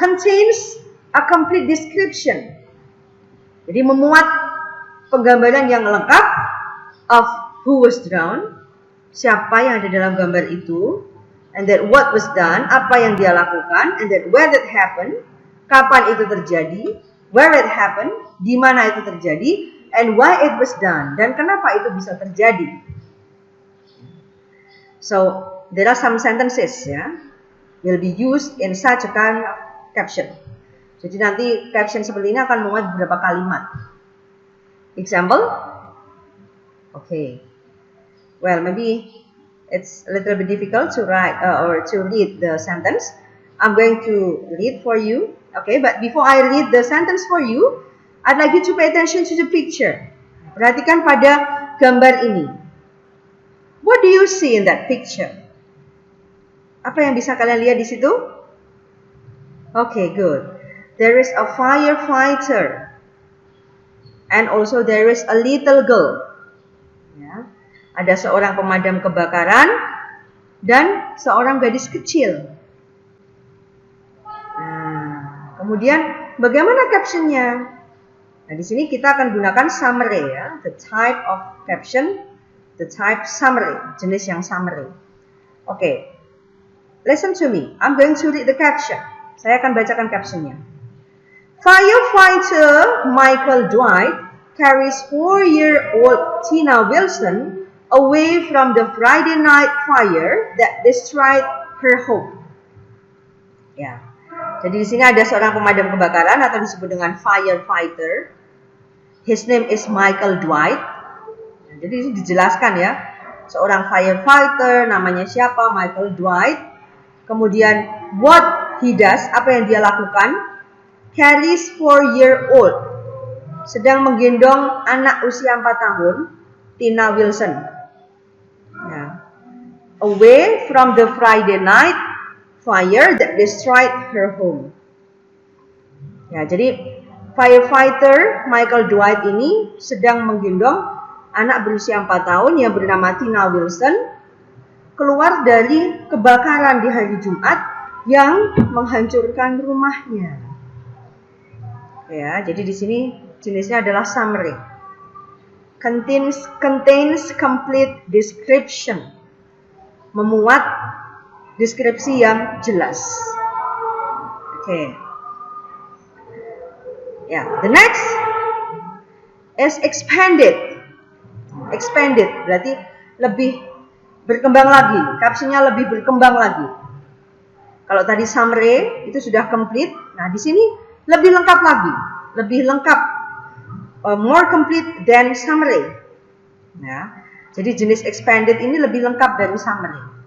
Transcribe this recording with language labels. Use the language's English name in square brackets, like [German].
[English] Contains a complete description. [Indonesian] Jadi memuat penggambaran yang lengkap [English] of who was drowned, [Indonesian] siapa yang ada dalam gambar itu, [English] and then what was done, [Indonesian] apa yang dia lakukan, [English] and then where it happened, [Indonesian] kapan itu terjadi, [English] where it happened, [Indonesian] di mana itu terjadi, [English] and why it was done, [Indonesian] dan kenapa itu bisa terjadi. [English] So, there are some sentences will be used in such a kind of caption. [Indonesian] Jadi nanti caption seperti ini akan memuat beberapa kalimat. [English] Example? Okay. Well, maybe it's a little bit difficult to write or to read the sentence. I'm going to read for you. Okay, but before I read the sentence for you, I'd like you to pay attention to the picture. [Indonesian] Perhatikan pada gambar ini. [English] What do you see in that picture? [Indonesian] Apa yang bisa kalian lihat di situ? [English] Okay, good. There is a firefighter. And also there is a little girl. Ya. [Indonesian] Ada seorang pemadam kebakaran dan seorang gadis kecil. Nah, kemudian bagaimana captionnya? Nah, di sini kita akan gunakan summary ya, [English] the type of caption, the type summary, [Indonesian] jenis yang summary. Oke. [English] Listen to me. I'm going to read the caption. [Indonesian] Saya akan bacakan captionnya. [English] Firefighter Michael Dwight carries 4-year-old Tina Wilson away from the Friday night fire that destroyed her home. Ya. [Indonesian] Jadi di sini ada seorang pemadam kebakaran atau disebut dengan firefighter. [English] His name is Michael Dwight. [Indonesian] Nah, jadi ini dijelaskan ya. Seorang firefighter namanya siapa? Michael Dwight. Kemudian [English] what he does, [Indonesian] apa yang dia lakukan? [English] Carries 4-year-old. [Indonesian] Sedang menggendong anak usia 4 tahun, Tina Wilson. Ya. [English] Away from the Friday night fire that destroyed her home. [Indonesian] Ya, jadi firefighter Michael Dwight ini sedang menggendong anak berusia 4 tahun yang bernama Tina Wilson keluar dari kebakaran di hari Jumat yang menghancurkan rumahnya. Ya, jadi di sini jenisnya adalah summary. [English] Contains complete description. [Indonesian] Memuat deskripsi yang jelas. Oke. [English] Ya, the next is expanded. [Indonesian] Expanded berarti lebih berkembang lagi. Captionnya lebih berkembang lagi. Kalau tadi summary itu sudah complete. Nah, di sini lebih lengkap lagi. Lebih lengkap. [English] More complete than summary. Ya. [Indonesian] Jadi jenis expanded ini lebih lengkap dari summary.